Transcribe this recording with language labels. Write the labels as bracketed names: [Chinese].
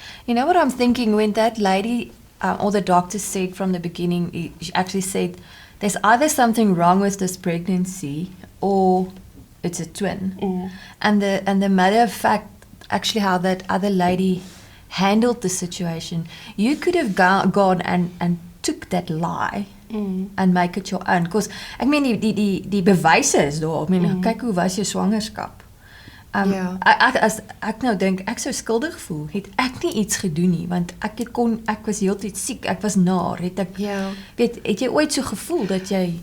[English] You know what I'm thinking? When that lady or the doctor said from the beginning, she actually said, there's either something wrong with this pregnancy or it's a twin. And the matter of fact, actually how that other lady handled the situation, you could have gone and took that lie and make it your own. [Afrikaans] Because, ek meen, die bewyse is daar. Ek meen, kyk hoe was jou swangerskap. Ja. As ek nou dink, ek sou skuldig voel, het ek nie iets gedoen nie, want ek was heeltyd siek, ek was naar, het ek, Ja. weet, het jy ooit so gevoel dat jy,